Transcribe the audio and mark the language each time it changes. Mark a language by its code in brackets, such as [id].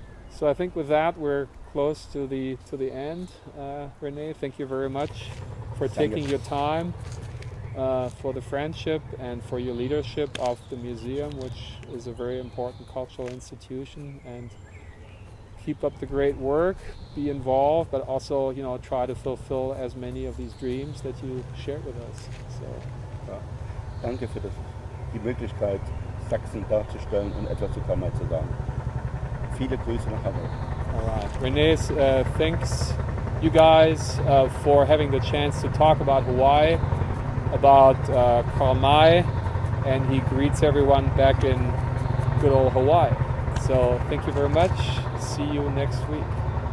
[en] So I think with that we're close to the end. Rene, thank you very much for taking your time, for the friendship and for your leadership of the museum, which is a very important cultural institution. And keep up the great work, be involved, but also, you know, try to fulfill as many of these dreams that you shared with us. So, [de] ja. Danke für die Möglichkeit, Sachsen darzustellen und etwas zu Karl May zu sagen. Viele Grüße nach Hamburg. [en] All right. Rene thanks you guys for having the chance to talk about Hawaii, about Karl May, and he greets everyone back in good old Hawaii. So thank you very much. See you next week.